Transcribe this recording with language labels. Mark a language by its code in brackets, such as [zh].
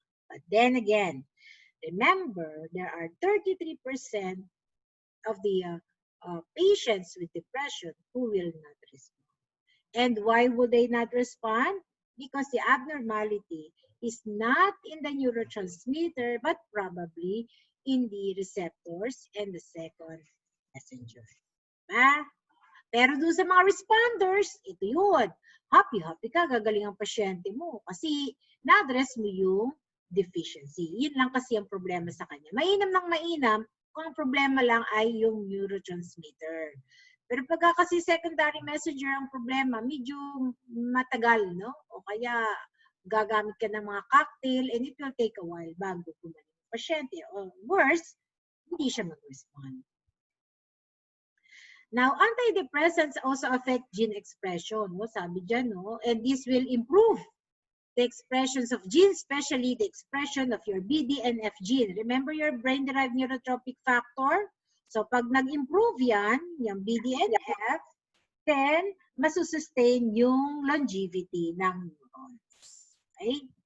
[en] But then again, remember, there are 33% of the patients with depression who will not respond. And why would they not respond? Because the abnormality is not in the neurotransmitter, but probably in the receptors and the second messenger. [tl] Diba? Pero doon sa mga responders, ito yun. Happy ka, gagaling ang pasyente mo. Kasi na-address mo yung deficiency. Yun lang kasi ang problema sa kanya. Mainam ng mainam, kung ang problema lang ay yung neurotransmitter. Pero pagka kasi secondary messenger ang problema, medyo matagal, no? O kaya gagamit ka ng mga cocktail [en] and it will take a while [tl] bago gumaling ang pasyente. O worse, hindi siya mag-respond. [en] Now, antidepressants also affect gene expression, no? [tl] Sabi dyan, no? [en] And this will improve the expressions of genes, especially the expression of your BDNF gene. Remember your brain-derived neurotrophic factor? [tl] So, pag nag-improve yan, yung BDNF, then masusustain yung longevity ng neurons. [en] Okay?